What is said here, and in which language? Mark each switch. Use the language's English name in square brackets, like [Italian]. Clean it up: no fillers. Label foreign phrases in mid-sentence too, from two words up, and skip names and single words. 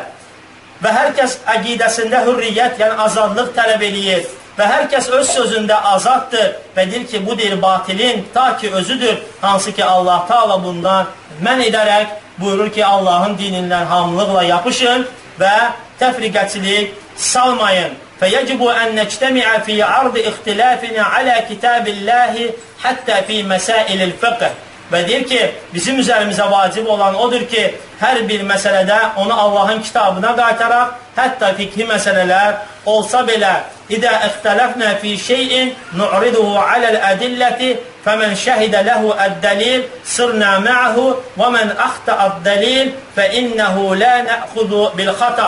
[Azerbaijani] Və hər kəs əqidəsində hürriyyət, yəni azadlıq tələb eləyir. Və hər kəs öz sözündə azaddır. Və deyir ki, bu deyir batilin ta ki özüdür. Hansı ki, Allah Taala bundan mən edərək buyurur ki, Allahın dinindən hamılıqla yapışın və təfriqəçilik salmayın. [Arabic] فَيَجِبُ أَنْ نَجْتَمِعَ فِي عَرْضِ اِخْتِلَافِنَا عَلَى كِتَابِ اللّٰهِ حَتَّى فِي مَسَائِلِ الْفِقْهِ. [Azerbaijani] Və deyir ki, bizim üzərimizə vacib olan odur ki, hər bir məsələdə onu Allahın kitabına qaytaraq, hətta fikhi məsələlər olsa belə, [Arabic] إذا اختلفنا في شيء نعرضه على الأدلة فمن شهد له الدليل سرنا معه ومن أخطأ الدليل فإنه لا نأخذ بالخطأ.